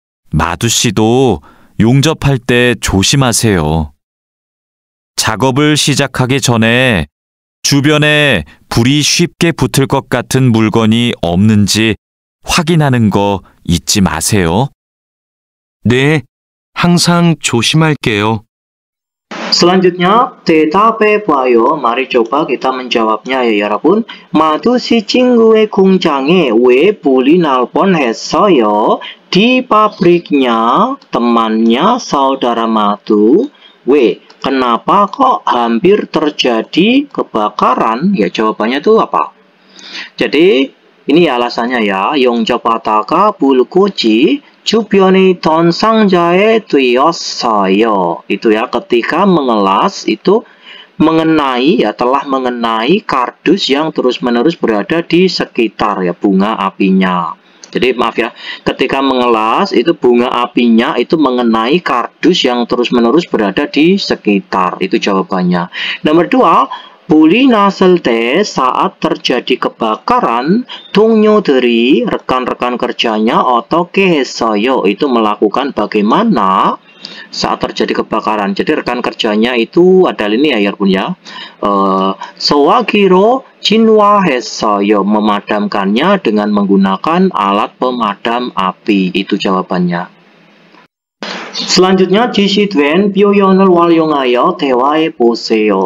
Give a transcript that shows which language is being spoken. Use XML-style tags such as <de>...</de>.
<ko>마두 씨도 용접할 때 조심하세요. 작업을 시작하기 전에 주변에 불이 쉽게 붙을 것 같은 물건이 없는지 확인하는 거 잊지 마세요. 네, 항상 조심할게요.</ko> <id>Selanjutnya,</id> <ko>대답해봐요.</ko> <id>Mari coba kita menjawabnya ya</id> <ko>여러분. 마두 씨 친구의 공장에 왜 불이 날 뻔했어요?</ko> <id>Di pabriknya temannya saudara Madu, Kenapa kok hampir terjadi kebakaran? Ya jawabannya itu apa? Jadi ini alasannya ya.</id> <ko>용접하다가 불꽃이 주변의 던 상자에 튀었어요.</ko> <id>Itu ya, ketika mengelas itu mengenai ya, telah mengenai kardus yang terus-menerus berada di sekitar ya bunga apinya. Jadi maaf ya, ketika mengelas itu bunga apinya itu mengenai kardus yang terus-menerus berada di sekitar. Itu jawabannya. Nomor 2,</id> <ko>불이 났을 때</ko> <id>saat terjadi kebakaran,</id> <ko>동료들이</ko> <id>rekan-rekan kerjanya</id> <ko>어떻게 했어요?</ko> <id>Itu melakukan bagaimana saat terjadi kebakaran. Jadi rekan kerjanya itu adalah ini ya Yarbun ya.</id> <ko>소화기로 진화했어요.</ko> <id>Memadamkannya dengan menggunakan alat pemadam api. Itu jawabannya. Selanjutnya,</id> <ko>지시된 표현을 활용하여 대화해 보세요.</ko>